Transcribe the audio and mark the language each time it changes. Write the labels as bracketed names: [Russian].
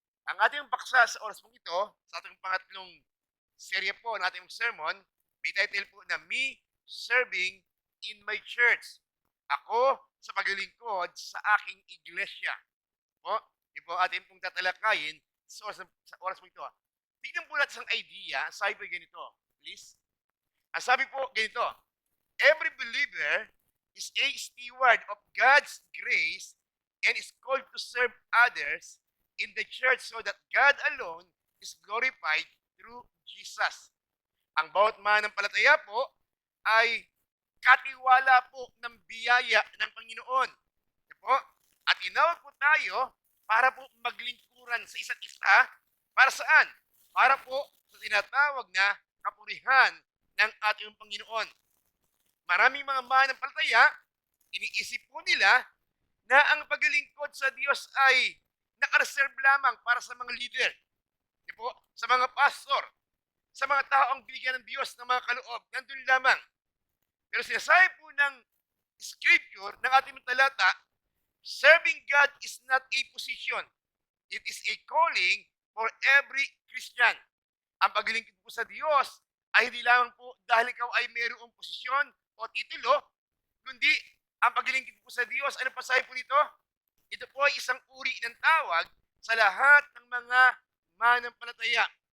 [Filipino] Ang ating paksa sa oras pong ito, sa ating pangatlong serye po ng ating sermon, may title po na [English] Me Serving in My Church. [Filipino] Ako sa paglilingkod sa aking iglesia. Po, yun po ating pong tatalakayin sa oras po ito. Tignan po natin ang idea. Sabi po ganito, please. Ang sabi po ganito, [English] every believer is a steward of God's grace and is called to serve others in the church so that God alone is glorified through Jesus. [Filipino] Ang bawat mananampalataya po ay katiwala po ng biyaya ng Panginoon. Diba po? At inawag po tayo para po maglingkuran sa isa't isa. Para saan? Para po sa tinatawag na kapurihan ng ating Panginoon. Maraming mga mananampalataya, iniisip po nila na ang paglilingkod sa Diyos ay nakareserve lamang para sa mga leader, di po? Sa mga pastor, sa mga taong binigyan ng Diyos ng mga kaloob, nandun lamang. Pero sinasabi po ng scripture, ng ating talata, [English] serving God is not a position. It is a calling for every Christian. [Filipino] Ang paglilingkod po sa Diyos ay hindi lamang po dahil ikaw ay mayroong posisyon o titulo, kundi ang paglilingkod po sa Diyos, ano pa sabi po dito? Ito po ay isang uri ng tawag sa lahat ng mga mananampalataya.